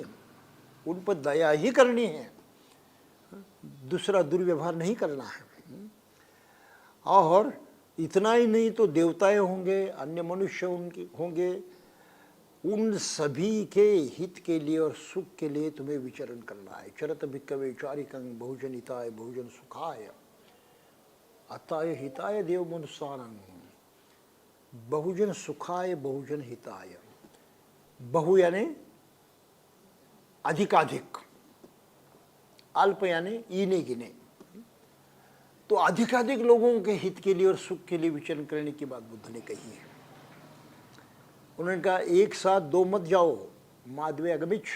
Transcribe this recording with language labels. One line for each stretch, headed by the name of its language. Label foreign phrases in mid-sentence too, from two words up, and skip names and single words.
Hindi: उन पर दया ही करनी है, दूसरा दुर्व्यवहार नहीं करना है। और इतना ही नहीं तो देवताएं होंगे, अन्य मनुष्य होंगे, उन सभी के हित के लिए और सुख के लिए तुम्हें विचरण करना है।
Pali: चरत भिक्खवे चारिकं बहुजन हिताय बहुजन सुखाय अताय हिताय देव मनुष्यानंग। बहुजन सुखाय बहुजन हिताय।
Hindi: बहु यानी अधिकाधिक, अल्प यानी इने गिने। तो अधिकाधिक लोगों के हित के लिए और सुख के लिए विचरण करने की बात बुद्ध ने कही है। उन्होंने कहा एक साथ दो मत जाओ,
Pali: माधवे अगमिच्छ।